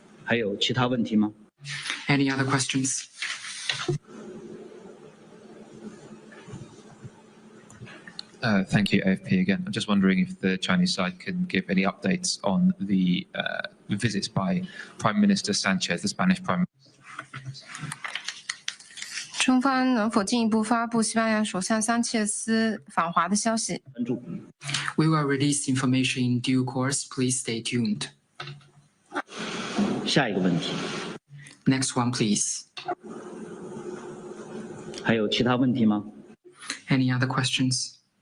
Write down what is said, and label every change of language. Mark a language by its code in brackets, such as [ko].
[en] Any other questions? Thank you, AFP again. I'm just wondering if the Chinese side can give any updates on the visits by Prime Minister Sanchez, the Spanish Prime Minister. [zh] 中方能否进一步发布西班牙首相桑切斯访华的消息？ [en] We will release information in due course. Please stay tuned. [zh] 下一个问题。 [en] Next one, please. [zh] 还有其他问题吗？ [en] Any other questions?